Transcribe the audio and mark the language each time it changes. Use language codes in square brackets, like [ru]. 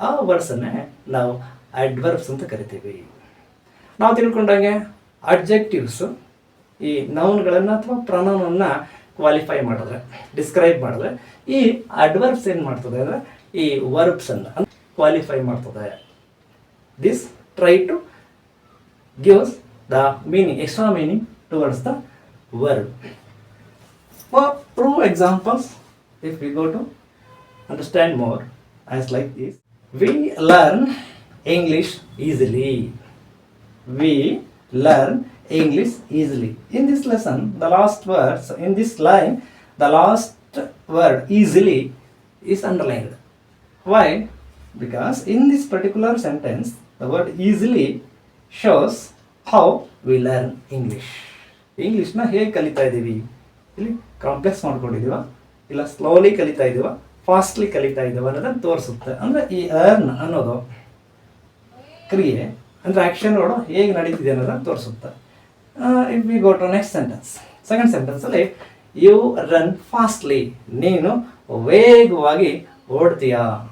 [kn] ಆ ವರ್ಡ್ಸನ್ನೇ ನಾವು ಅಡ್ವರ್ಬ್ಸ್ ಅಂತ ಕರಿತೀವಿ. ನಾವು ತಿಳ್ಕೊಂಡಾಗೆ ಅಡ್ಜೆಕ್ಟಿವ್ಸು ಈ ನೌನ್ಗಳನ್ನು ಅಥವಾ ಪ್ರೊನೌನನ್ನು ಕ್ವಾಲಿಫೈ ಮಾಡಿದ್ರೆ, ಡಿಸ್ಕ್ರೈಬ್ ಮಾಡಿದ್ರೆ, ಈ ಅಡ್ವರ್ಬ್ಸ್ ಏನು ಮಾಡ್ತದೆ ಅಂದರೆ ಈ ವರ್ಬ್ಸನ್ನು ಕ್ವಾಲಿಫೈ ಮಾಡ್ತದೆ. [en] This try to gives the meaning, extra meaning towards the verb. For true examples, if we go to understand more, as like this, we learn English easily. We learn English easily. In this lesson, the last words, in this line, the last word easily is underlined. Why? Because in this particular sentence, the word easily shows how we learn English. [kn] ಇಂಗ್ಲೀಷ್ನ ಹೇಗೆ ಕಲಿತಾ ಇದ್ದೀವಿ, ಇಲ್ಲಿ complex ಮಾಡ್ಕೊಂಡಿದ್ದೀವ, ಇಲ್ಲ slowly ಕಲಿತಾ ಇದ್ದೀವ, fastly ಕಲಿತಾ ಇದ್ದೀವ ಅನ್ನೋದನ್ನು ತೋರಿಸುತ್ತೆ. ಅಂದರೆ ಈ ಅರ್ನ್ ಅನ್ನೋದು ಕ್ರಿಯೆ ಅಂದರೆ ಆ್ಯಕ್ಷನ್ ನೋಡು ಹೇಗೆ ನಡೀತಿದೆ ಅನ್ನೋದನ್ನು ತೋರಿಸುತ್ತೆ. [en] if we go to next sentence, second ಸೆಂಟೆನ್ಸಲ್ಲಿ you run fastly, [kn] ನೀನು ವೇಗವಾಗಿ ಓಡ್ತೀಯಾ.